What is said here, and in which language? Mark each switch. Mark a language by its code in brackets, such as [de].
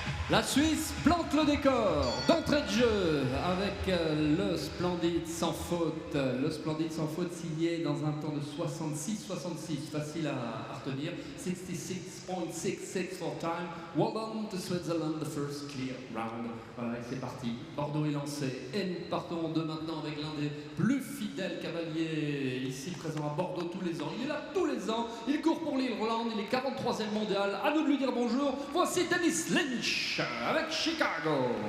[fr] La Suisse plante le décor d'entrée de jeu avec le Splendide sans faute. Le Splendide sans faute signé dans un temps de 66, facile à retenir. [en] 66.66 for time. Well done to Switzerland, the first clear round. [fr] Voilà, et c'est parti. Bordeaux est lancé. Et nous partons en deux maintenant avec l'un des plus fidèles cavaliers ici présent à Bordeaux tous les ans. Il est là tous les ans. Il court pour l'île Roland. Il est 43e mondial. À nous de lui dire bonjour. Voici Dennis Lynch avec Chicago.